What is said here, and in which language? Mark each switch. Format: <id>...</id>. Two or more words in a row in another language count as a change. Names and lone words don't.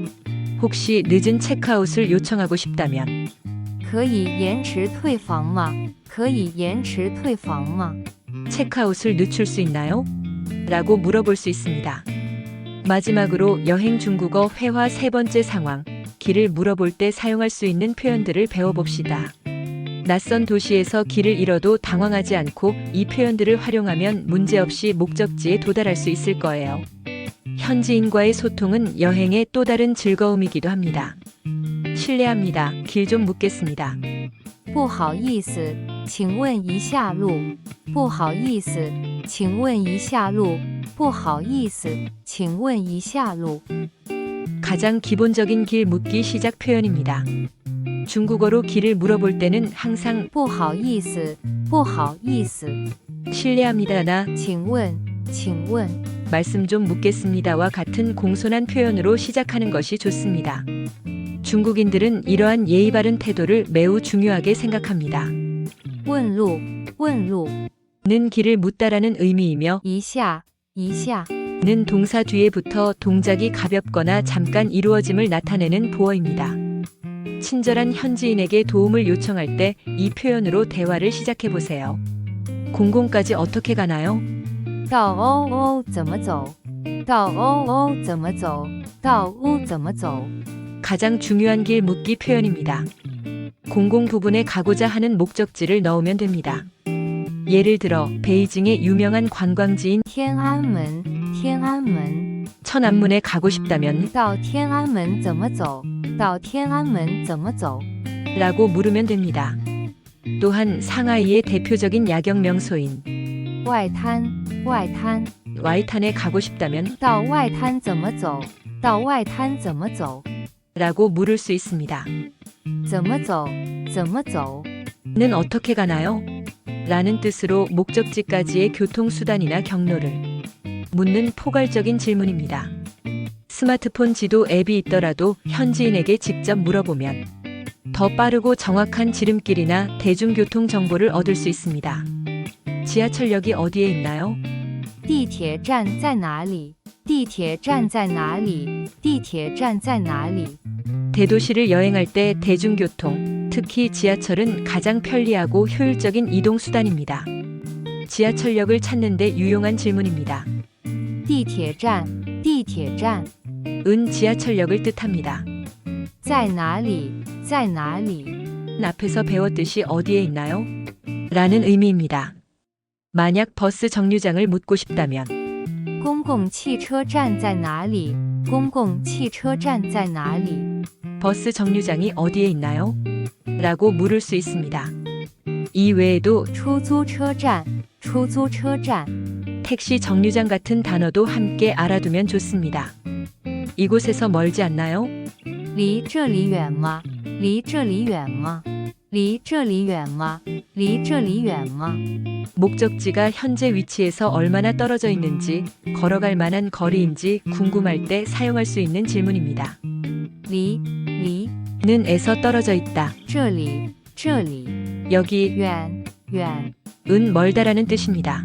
<ko>혹시 늦은 체크아웃을 요청하고 싶다면</ko> <zh>可以延迟退房吗？可以延迟退房吗？</zh> <ko>체크아웃을 늦출 수 있나요? 라고 물어볼 수 있습니다. 마지막으로 여행 중국어 회화 세 번째 상황, 길을 물어볼 때 사용할 수 있는 표현들을 배워봅시다. 낯선 도시에서 길을 잃어도 당황하지 않고 이 표현들을 활용하면 문제없이 목적지에 도달할 수 있을 거예요. 현지인과의 소통은 여행의 또 다른 즐거움이기도 합니다. 실례합니다. 길 좀 묻겠습니다.</ko> <zh>不好意思，请问一下路。不好意思，请问一下路。不好意思，请问一下路。</zh> <ko>가장 기본적인 길 묻기 시작 표현입니다. 중국어로 길을 물어볼 때는 항상</ko> <zh>不好意思，不好意思，</zh> <ko>실례합니다나</ko> <zh>请问，请问，</zh> <ko>말씀 좀 묻겠습니다와 같은 공손한 표현으로 시작하는 것이 좋습니다. 중국인들은 이러한 예의 바른 태도를 매우 중요하게 생각합니다.</ko> <zh>问路，问路，</zh> <ko>는 길을 묻다라는 의미이며</ko> <zh>一下，一下，</zh> <ko>는 동사 뒤에 붙어 동작이 가볍거나 잠깐 이루어짐을 나타내는 보어입니다. 친절한 현지인에게 도움을 요청할 때 이 표현으로 대화를 시작해 보세요. 공공까지 어떻게 가나요?</ko> <zh>到欧怎么走？到欧怎么走？到欧怎么走？</zh> <ko>가장 중요한 길 묻기 표현입니다. 공공 부분에 가고자 하는 목적지를 넣으면 됩니다. 예를 들어 베이징의 유명한 관광지인</ko> <zh>天安门，天安门，</zh> <ko>천안문에 가고 싶다면</ko> <zh>到天安门怎么走？到天安门怎么走？</zh> <ko>라고 물으면 됩니다. 또한 상하이의 대표적인 야경 명소인</ko> <zh>外滩，外滩，</zh> <ko>와이탄에 가고 싶다면</ko> <zh>到外滩怎么走？到外滩怎么走？</zh> <ko>라고 물을 수 있습니다.</ko> <zh>怎么走？怎么走？</zh> <ko>는 어떻게 가나요? 라는 뜻으로 목적지까지의 교통수단이나 경로를 묻는 포괄적인 질문입니다. 스마트폰 지도 앱이 있더라도 현지인에게 직접 물어보면 더 빠르고 정확한 지름길이나 대중교통 정보를 얻을 수 있습니다. 지하철역이 어디에 있나요?</ko> <zh>地铁站在哪里？地铁站在哪里？地铁站在哪里？</zh> <ko>대도시를 여행할 때 대중교통, 특히 지하철은 가장 편리하고 효율적인 이동수단입니다. 지하철역을 찾는 데 유용한 질문입니다.</ko> <zh>地铁站，地铁站</zh> <ko>은 지하철역을 뜻합니다.</ko> <zh>在哪里？在哪里？</zh> <ko>앞에서 배웠듯이 어디에 있나요? 라는 의미입니다. 만약 버스 정류장을 묻고 싶다면</ko> <zh>公共汽车站在哪里？公共汽车站在哪里？</zh> <ko>버스 정류장이 어디에 있나요? 라고 물을 수 있습니다. 이 외에도</ko> <zh>出租车站，出租车站</zh> <ko>택시 정류장 같은 단어도 함께 알아두면 좋습니다. 이곳에서 멀지 않나요?</ko> <zh>离这里远吗？离这里远吗？离这里远吗？离这里远吗？</zh> <ko>목적지가 현재 위치에서 얼마나 떨어져 있는지, 걸어갈 만한 거리인지 궁금할 때 사용할 수 있는 질문입니다.</ko> <zh>离离</zh> <ko>는 에서 떨어져 있다.</ko> <zh>这里这里</zh> <ko>여기</ko> <zh>远远</zh> <ko>은 멀다라는 뜻입니다.</ko>